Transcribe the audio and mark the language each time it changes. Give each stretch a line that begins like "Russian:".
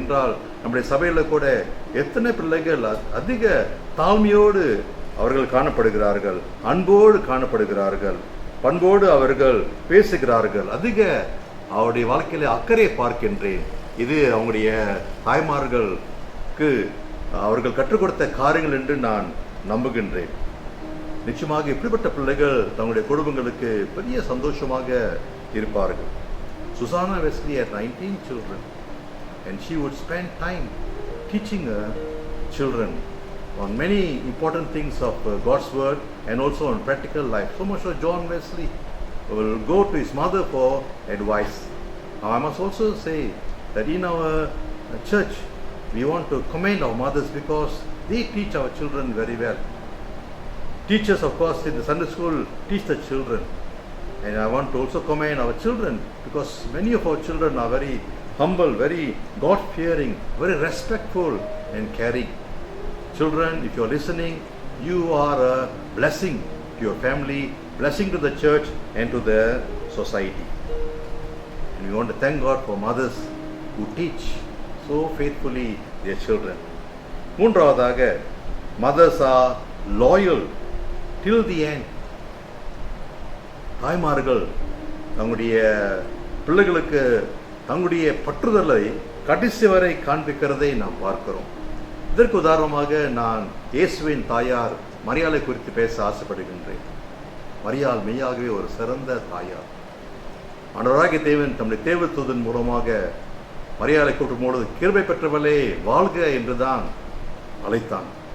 Tamil: என்றால் நம்முடைய சபையில் கூட எத்தனை பிள்ளைகள் அதிக தாழ்மையோடு அவர்கள் காணப்படுகிறார்கள், அன்போடு காணப்படுகிறார்கள், பண்போடு அவர்கள் பேசுகிறார்கள், அதிக அவருடைய வாழ்க்கையில அக்கறையை பார்க்கின்றேன். இது அவங்களுடைய தாய்மார்களுக்கு அவர்கள் கற்றுக் கொடுத்த காரியங்கள் என்று நான் நம்புகின்றேன். நிச்சயமாக இப்படிப்பட்ட பிள்ளைகள் தங்களுடைய குடும்பங்களுக்கு பெரிய சந்தோஷமாக இருப்பார்கள்.
English: Susanna Wesley had 19 children and she would spend time teaching her children on many important things of God's word and also on practical life. So much so John Wesley will go to his mother for advice. Now I must also say that in our church we want to commend our mothers because they teach our children very well. Teachers, of course, in the Sunday school teach the children, and I want to also commend our children because many of our children are very humble, very God-fearing, very respectful and caring. Children, if you are listening, you are a blessing to your family, blessing to the church and to the society. And we want to thank God for mothers who teach so faithfully their children.
Tamil: மூன்றாவதாக,
English: mothers are loyal till the end.
Tamil: தாய்மார்கள் தங்களுடைய பிள்ளைகளுக்கு தங்களுடைய பற்றுதலை கடைசி வரை காண்பிக்கிறதை நாம் பார்க்கிறோம். இதற்கு உதாரணமாக நான் இயேசுவின் தாயார் மரியாளை குறித்து பேச ஆசைப்படுகின்றேன். மரியாள் மெய்யாகவே ஒரு சிறந்த தாயார். ஆண்டவராகிய தேவன் தம்முடைய தேவதூதன் மூலமாக மரியாளை கூட்டும் பொழுது கிருபை பெற்றவளே வாழ்க என்றுதான் அழைத்தான்.